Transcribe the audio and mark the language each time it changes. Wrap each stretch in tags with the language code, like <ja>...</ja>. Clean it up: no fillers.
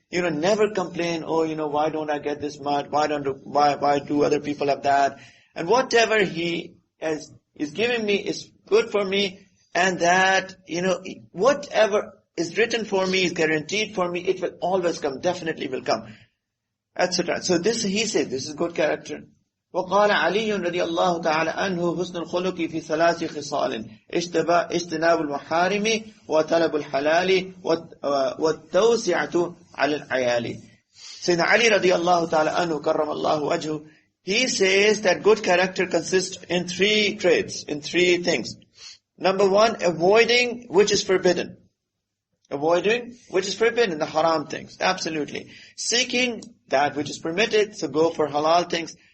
<en>Never complain, why don't I get this much? Why do other people have that? And whatever He is giving me is good for me, and that, whatever is written for me is guaranteed for me, it will always come, definitely will come, etc. So he says, this is good character.</en> <ar>وقال علي رضي الله تعالى عنه حسن الخلق في ثلاث خصال اجتناب المحارم وطلب الحلال والتوسعة على العيال.</ar> <en>Sayyidina Ali</en> <ar>رضي الله تعالى عنه كرم الله وجهه,</ar> <en>he says that good character consists in three traits, in three things. Number one, avoiding which is forbidden. Avoiding which is forbidden, the haram things, absolutely. Seeking that which is permitted, so go for halal things.</en>